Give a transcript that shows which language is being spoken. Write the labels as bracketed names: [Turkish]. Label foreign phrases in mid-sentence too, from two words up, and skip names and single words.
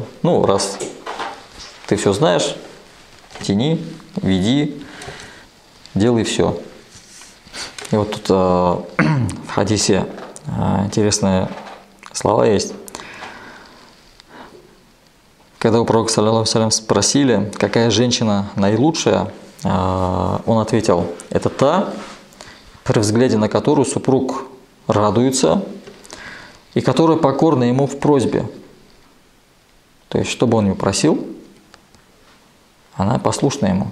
[Russian] Ну, раз ты все знаешь, тяни, веди, делай все. И вот тут в хадисе интересные слова есть. Когда у пророка, [Arabic] صلى الله عليه وسلم, [Russian] спросили, какая женщина наилучшая, он ответил: это та, при взгляде на которую супруг радуется и которая покорна ему в просьбе. То есть, что бы он ни просил, она послушна ему.